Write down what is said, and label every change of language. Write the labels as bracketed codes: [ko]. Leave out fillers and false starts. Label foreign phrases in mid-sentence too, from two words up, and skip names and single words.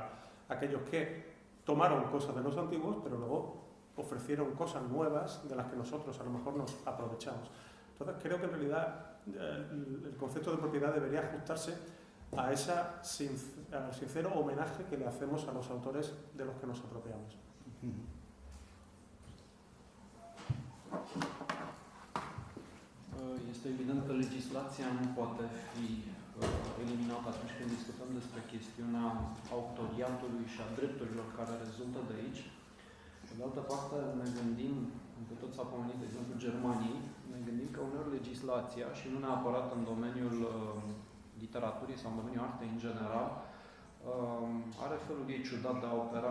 [es] Aquellos que tomaron cosas de los antiguos, pero luego ofrecieron cosas nuevas de las que nosotros a lo mejor nos aprovechamos. Entonces creo que en realidad el concepto de propiedad debería ajustarse a al sincero homenaje que le hacemos a los autores de los que nos apropiamos. [ro] Este evident că legislația nu poate fi eliminată atunci când discutăm despre chestiunea autoriatului și a drepturilor care rezultă de aici. Pe de altă parte, ne gândim, că tot s-a pomenit, de exemplu, Germaniei, ne gândim că uneori legislația, și nu neapărat în domeniul literaturii sau în domeniul artei în general, are felul ei ciudat de a opera.